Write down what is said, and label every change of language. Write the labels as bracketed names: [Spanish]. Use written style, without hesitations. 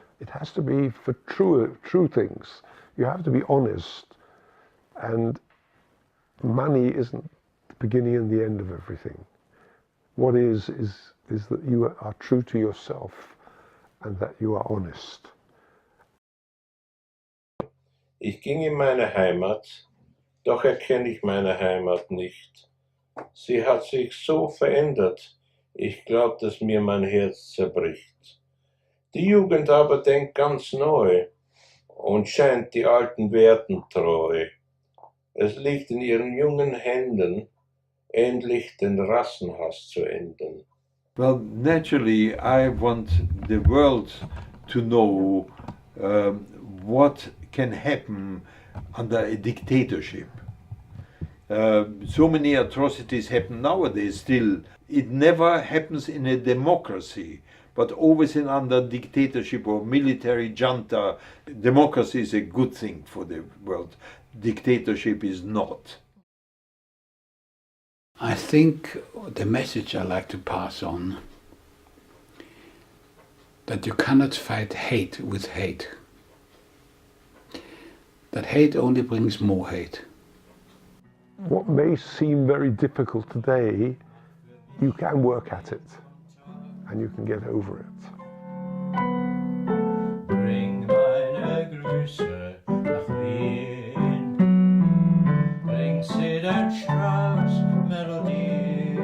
[English] It has to be for true things. You have to be honest, and money isn't the beginning and the end of everything. What is that you are true to yourself and that you are honest. [German] Ich ging in meine Heimat, doch erkenne ich meine Heimat nicht. Sie hat sich so verändert, ich glaube, dass mir mein Herz zerbricht. Die Jugend aber denkt ganz neu und scheint die alten Werten treu. Es liegt in ihren jungen Händen, endlich den Rassenhass zu enden. [English] Well, naturally, I want the world to know what can happen under a dictatorship. So many atrocities happen nowadays still. It never happens in a democracy, but always in under dictatorship or military junta. Democracy is a good thing for the world. Dictatorship is not. I think the message I like to pass on, that you cannot fight hate with hate. That hate only brings more hate. What may seem very difficult today, you can work at it and you can get over it. [German] Bring meine Grüße nach Wien, bring sie den Strauß Melodien.